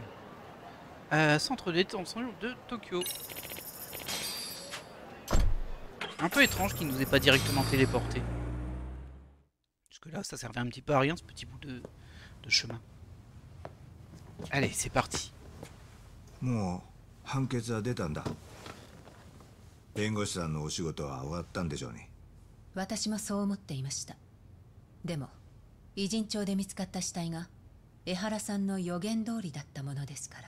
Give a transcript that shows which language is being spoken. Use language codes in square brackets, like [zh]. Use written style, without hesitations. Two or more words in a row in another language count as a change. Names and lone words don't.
[fr] Centre de détention de Tokyo. Un peu étrange qu'il nous ait pas directement téléporté. Parce que là, ça servait un petit peu à rien, ce petit bout de chemin. Allez, c'est parti. [ja] もう判決は出たんだ。弁護士さんのお仕事は終わったんでしょうね。私もそう思っていました。でも偉人帳で見つかった死体が江原さんの予言通りだったものですから。